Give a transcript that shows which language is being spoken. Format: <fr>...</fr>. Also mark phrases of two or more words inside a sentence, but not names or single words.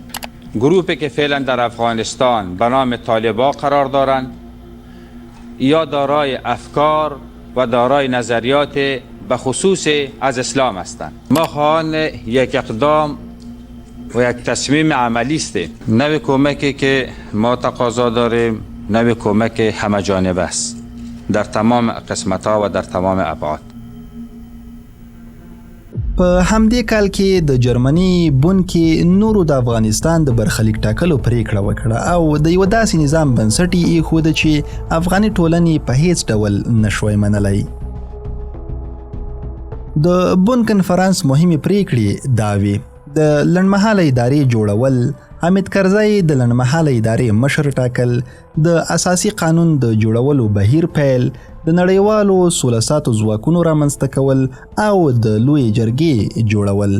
<fa>گروهی که فعلا در افغانستان به نام طالبان قرار دارند یا دارای افکار و دارای نظریات به خصوص از اسلام هستند. ما خواهان یک اقدام و یک تصمیم عملی است. نوع کمکی که ما تقاضا داریم نوع کمک همه جانبه است در تمام قسمت‌ها و در تمام ابعاد.</fa> <ps>په همدې کال کې د جرمني بون کې نورو د افغانستان د برخلیک ټاکلو پریکړه وکړه او د یو داسې نظام بنسټ یې ایښود چې افغاني ټولنې په هیڅ ډول نشوای منلی. د بون کنفرانس مهمې پریکړې دا وې: د لنډمهاله ادارې جوړول، حامد کرزی د لنډمهاله ادارې مشر ټاکل، د اساسي قانون د جوړولو بهیر پیل، د نړیوالو سوله ساتو ځواکونو رامنځته کول او د لوی جرګې جوړول.</ps>